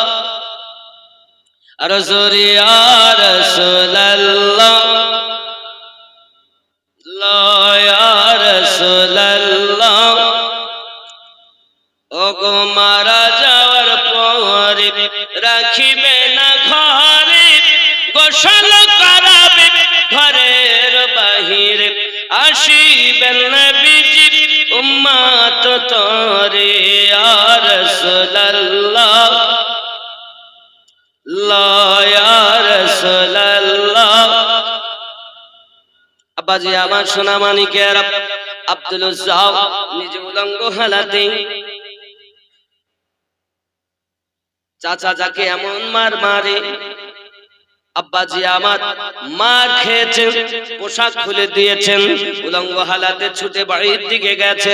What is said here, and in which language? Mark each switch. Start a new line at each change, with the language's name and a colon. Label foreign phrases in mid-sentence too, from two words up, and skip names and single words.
Arabic: رسول يا رسول الله يا رسول الله.
Bangla: ও গো মারা যাবার পরে রাখিবে না ঘরে, গোসল করাবে ঘরের বাহিরে, আসিবেন নবীজি উম্মত তোরে,
Arabic: يا رسول الله يا رسول الله.
Bangla: আব্বাজি আমার সোনা মানিকের, আব্দুল উজ্জা নিজে উলঙ্গ হালাতে চাচা যাকে এমন মার মারে, আব্বাজি আমার মার খেয়েছেন, পোশাক খুলে দিয়েছেন, উলঙ্গ হালাতে ছুটে বাড়ির দিকে গেছেন।